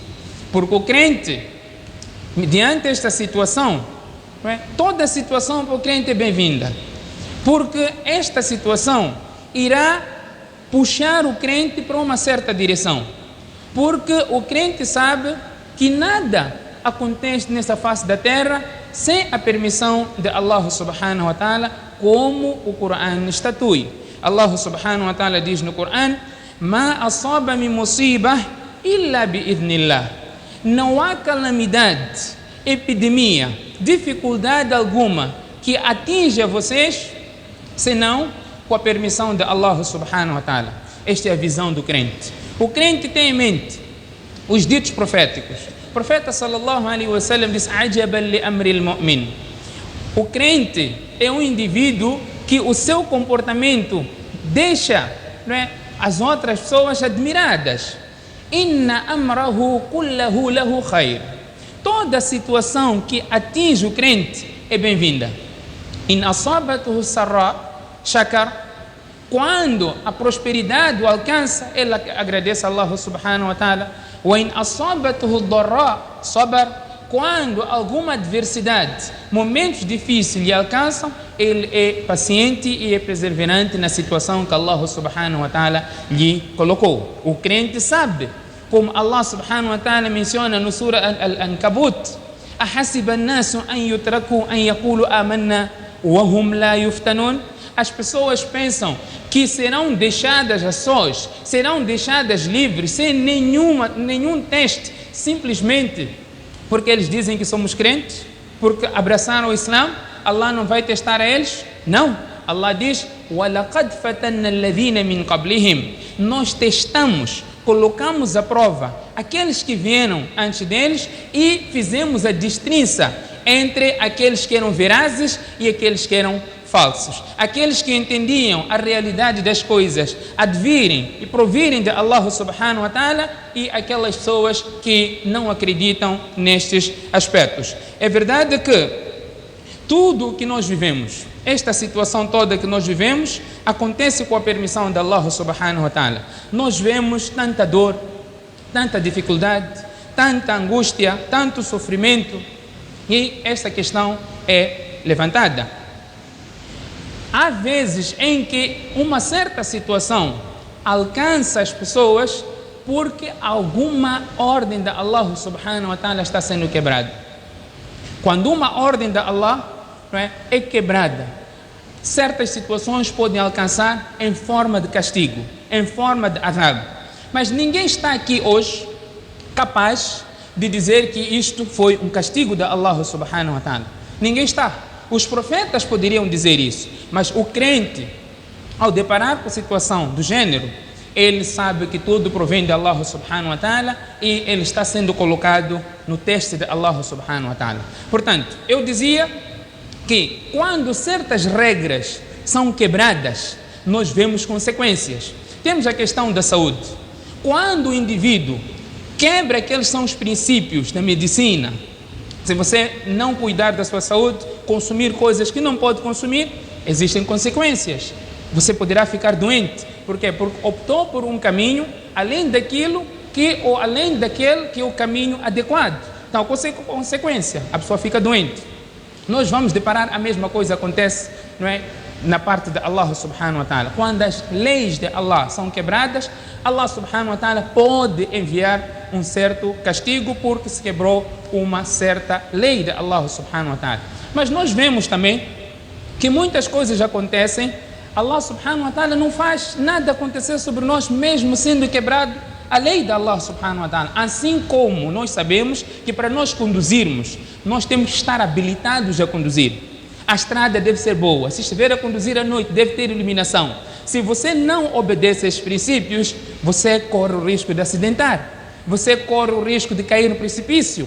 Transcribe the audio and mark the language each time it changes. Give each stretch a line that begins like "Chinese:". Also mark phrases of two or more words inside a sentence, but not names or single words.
Portuguese: Porque o crente, diante desta situação, toda situação para o crente é bem-vinda, porque esta situação irá puxar o crente para uma certa direção, porque o crente sabe que nada acontece nessa face da terra sem a permissão de
Arabic: الله سبحانه وتعالى,
Portuguese: como o Coran estatui.
Arabic: الله سبحانه وتعالى
Portuguese: diz no Coran:
Arabic: ما أصاب من مصيبة إلا بإذن الله.
Portuguese: Não há calamidade, epidemia, dificuldade alguma que atinja vocês senão com a permissão de
Arabic: الله سبحانه وتعالى.
Portuguese: Esta é a visão do crente. O crente tem em mente os ditos proféticos. O profeta
Arabic: صلى الله عليه وسلم
Portuguese: diz:
Arabic: "عجبا لأمر المؤمن".
Portuguese: O crente é um indivíduo que o seu comportamento deixa, não é, as outras pessoas admiradas.
Arabic: إن أمره كله له خير.
Portuguese: Toda situação que atinge o crente é bem-vinda.
Arabic: إن أصابته سراء شكر.
Portuguese: Quando a prosperidade o alcança, ele agradece a
Arabic: الله سبحانه وتعالى. وإن أصابته ضراء صبر.
Portuguese: Quando alguma adversidade, momentos difíceis lhe alcançam, ele é paciente e é perseverante na situação que
Arabic: الله سبحانه وتعالى
Portuguese: lhe colocou. O crente sabe, como
Arabic: الله سبحانه وتعالى
Portuguese: menciona no Surah Al-Ankabut:
Arabic: "أحسب الناس أن يتركوا أن يقولوا آمنا وهم لا يفتنون".
Portuguese: As pessoas pensam que serão deixadas a sós, serão deixadas livres, sem nenhum teste, simplesmente porque eles dizem que somos crentes, porque abraçaram o Islã. Allah não vai testar a eles? Não. Allah diz:
Arabic: وَلَقَدْ فَتَنَّ الَّذِينَ مِنْ قَبْلِهِمْ.
Portuguese: Nós testamos, colocamos à prova aqueles que vieram antes deles e fizemos a distinção entre aqueles que eram verazes e aqueles que eram falsos. Aqueles que entendiam a realidade das coisas, advirem e provirem de
Arabic: الله سبحانه وتعالى,
Portuguese: e aquelas pessoas que não acreditam nestes aspectos. É verdade que tudo o que nós vivemos, esta situação toda que nós vivemos, acontece com a permissão de
Arabic: الله سبحانه وتعالى.
Portuguese: Nós vemos tanta dor, tanta dificuldade, tanta angústia, tanto sofrimento, e esta questão é levantada. Há vezes em que uma certa situação alcança as pessoas porque alguma ordem de
Arabic: الله سبحانه وتعالى
Portuguese: está sendo quebrada. Quando uma ordem de Allah, não é quebrada, certas situações podem alcançar em forma de castigo, em forma de azab. Mas ninguém está aqui hoje capaz de dizer que isto foi um castigo de
Arabic: الله سبحانه وتعالى.
Portuguese: Ninguém está. Os profetas poderiam dizer isso, mas o crente, ao deparar com a situação do gênero, ele sabe que tudo provém de
Arabic: الله سبحانه وتعالى
Portuguese: e ele está sendo colocado no teste de
Arabic: الله سبحانه وتعالى.
Portuguese: Portanto, eu dizia que quando certas regras são quebradas, nós vemos consequências. Temos a questão da saúde. Quando o indivíduo quebra aqueles são os princípios da medicina, se você não cuidar da sua saúde, consumir coisas que não pode consumir, existem consequências. Você poderá ficar doente. Por quê? Porque optou por um caminho além daquele que é o caminho adequado. Então, consequência, a pessoa fica doente. Nós vamos deparar a mesma coisa acontece, não é, na parte de
Arabic: الله سبحانه وتعالى.
Portuguese: Quando as leis de Allah são quebradas,
Arabic: الله سبحانه وتعالى
Portuguese: pode enviar um certo castigo porque se quebrou uma certa lei de
Arabic: الله سبحانه وتعالى.
Portuguese: Mas nós vemos também que muitas coisas acontecem,
Arabic: الله سبحانه وتعالى
Portuguese: não faz nada acontecer sobre nós, mesmo sendo quebrado a lei de
Arabic: الله سبحانه وتعالى.
Portuguese: Assim como nós sabemos que para nós conduzirmos, nós temos que estar habilitados a conduzir. A estrada deve ser boa. Se estiver a conduzir à noite, deve ter iluminação. Se você não obedece a esses princípios, você corre o risco de acidentar. Você corre o risco de cair no precipício.